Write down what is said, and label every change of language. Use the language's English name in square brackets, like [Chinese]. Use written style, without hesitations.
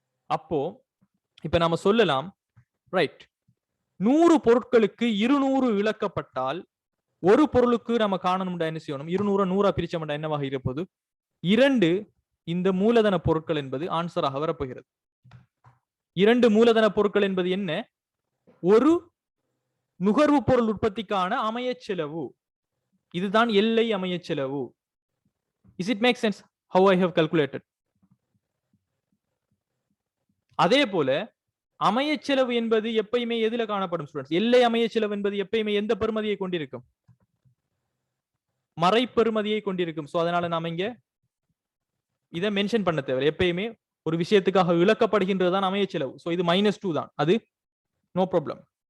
[Tamil] அப்போ இப்ப நாம சொல்லலாம், ரைட், 100 பொருட்களுக்கு 200 இழக்கப்பட்டால் ஒரு பொருளுக்கு நம்ம காணணும்டா என்ன செய்யணும்? 200 100 பிரிச்சோம்டா என்னவாக இருப்பது? 2 இந்த மூலதன பொருட்கள் என்பது ஆன்சராக வரப்போகிறது. 2 மூலதன பொருட்கள் என்பது என்ன? ஒரு நுகர்வு பொருள் உற்பத்திக்கான அமைய செலவு. இதுதான் எல்லை அமைய செலவு. [English] Is it make sense how I have calculated? [Tamil] அதே போல அமைய செலவு என்பது எப்பயுமே எதுல காணப்படும் ஸ்டூடெண்ட்ஸ்? எல்லை அமைய செலவு என்பது எப்பயுமே எந்த பெறுமதியை கொண்டிருக்கும்? மறை பெறுமதியை கொண்டிருக்கும். சோ அதனால நாம இங்க இதை மென்ஷன் பண்ண தேவை. எப்பயுமே ஒரு விஷயத்துக்காக இழக்கப்படுகின்றதுதான் அமைய செலவு. சோ இது -2 தான், அது நோ ப்ராப்ளம்.